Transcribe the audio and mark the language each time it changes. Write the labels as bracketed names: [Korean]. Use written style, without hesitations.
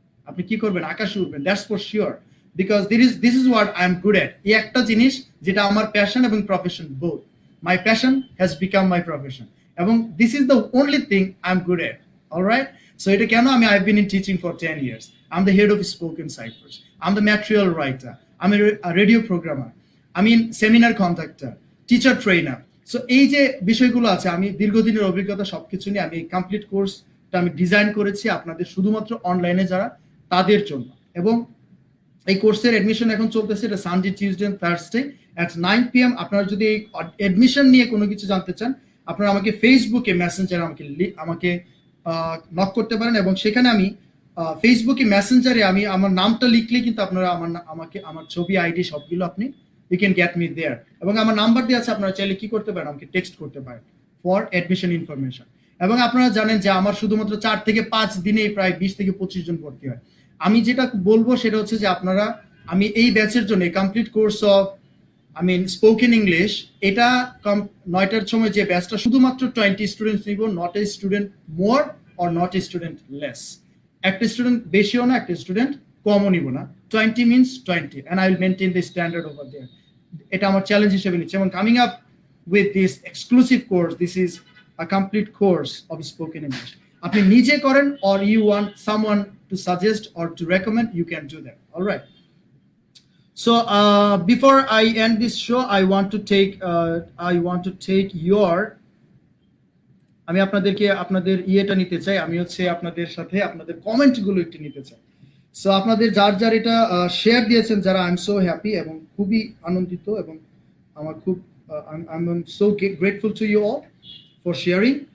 [Bangla] আপনি কি করবেন, আকাশে উঠবেন, [English] That's for sure, because this is what I am good at. [Bangla] এই একটা জিনিস যেটা আমার প্যাশন এবং profession both, [English] My passion has become my profession, এবং this is the only thing I am good at. Alright, so [Bangla] এটা কেন, [English] I've been in teaching for 10 years. I'm the head of spoken ciphers. I'm the material writer. I'm a radio programmer. seminar conductor, teacher trainer. [Bangla] So এই যে বিষয়গুলো আছে, আমি দীর্ঘদিনের অভিজ্ঞতা সবকিছু নিয়ে আমি এই কমপ্লিট কোর্সটা আমি ডিজাইন করেছি আপনাদের শুধুমাত্র অনলাইনে যারা, তাদের জন্য। এবং এই কোর্সের এডমিশন এখন চলতেছে, এটা Sunday, Tuesday, Thursday at 9 PM। আপনারা যদি এই এডমিশন নিয়ে কোনো কিছু জানতে চান, আপনারা আমাকে ফেসবুকে মেসেঞ্জারে আমাকে নক করতে পারেন, এবং সেখানে আমি ফেসবুকে মেসেঞ্জারে আমি আমার নামটা লিখলে কিন্তু আপনারা আমার ছবি, আইডি সবগুলো আপনি [English] you can get me there, [Bangla] এবং আমার নাম্বার দিয়ে আছে, আপনারা চাইলে কি করতে পারেন, আমাকে টেক্সট করতে পারেন [English] For admission information. [Bangla] এবং আপনারা জানেন যে আমার শুধুমাত্র 4 থেকে 5 দিনে প্রায় 20 থেকে 25 জন ভর্তি হয়। আমি যেটা বলবো সেটা হচ্ছে যে আমি এই ব্যাচের জন্য complete course of spoken English, এটা 9টার সময় যে ব্যাচটা, শুধুমাত্র 20 স্টুডেন্টস নিব, [English] Not a student more or not a student less. [Bangla] একটা স্টুডেন্ট বেশিও না, একটা স্টুডেন্ট কমও নিব না। [English] 20 means 20, and I will maintain the standard over there. [Bangla] এটা আমার চ্যালেঞ্জ হিসেবে নিচ্ছি, [English] এবং coming up with this exclusive course, this is a complete course of spoken English. [Bangla] আপনি নিজে করেন, [English] or you want someone to suggest or to recommend, you can do that. All right. So before I end this show, I want to take your, [Bangla] আমি আপনাদের ইয়েটা নিতে চাই, আমি হচ্ছে আপনাদের সাথে আপনাদের কমেন্টগুলো একটু নিতে চাই। সো আপনাদের যার এটা শেয়ার দিয়েছেন, যারা, [English] I am so happy [Bangla] এবং খুবই আনন্দিত, এবং আমার খুব [English] I am so grateful to you all for sharing.